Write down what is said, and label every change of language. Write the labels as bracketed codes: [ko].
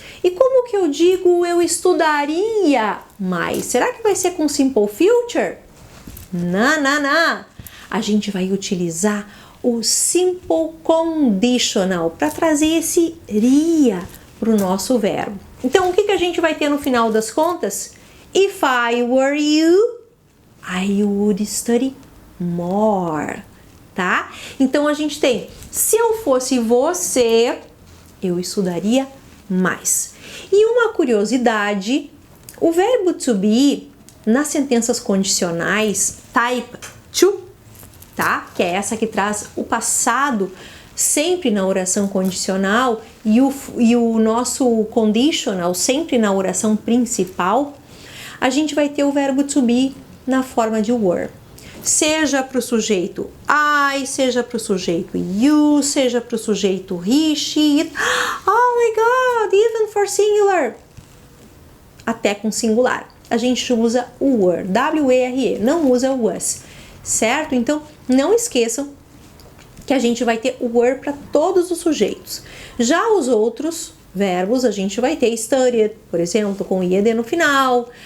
[pt] E como que eu digo eu estudaria mais? Será que vai ser com simple future? Não. A gente vai utilizar o simple conditional para trazer esse iria para o nosso verbo. Então, o que a gente vai ter no final das contas? [en] If I were you, I would study more, tá? [pt] Então, a gente tem, se eu fosse você, eu estudaria mais. E uma curiosidade, o verbo to be, nas sentenças condicionais, type 2, tá? Que é essa que traz o passado sempre na oração condicional e o nosso conditional sempre na oração principal, a gente vai ter o verbo to be na forma de were. Seja para o sujeito I, seja para o sujeito you, seja para o sujeito he, she, it. [en] Oh my God, even for singular. [pt] Até com singular. A gente usa o were, W-E-R-E, não usa o was, certo? Então, não esqueçam que a gente vai ter o were para todos os sujeitos. Já os outros verbos, a gente vai ter studied, por exemplo, com ed no final.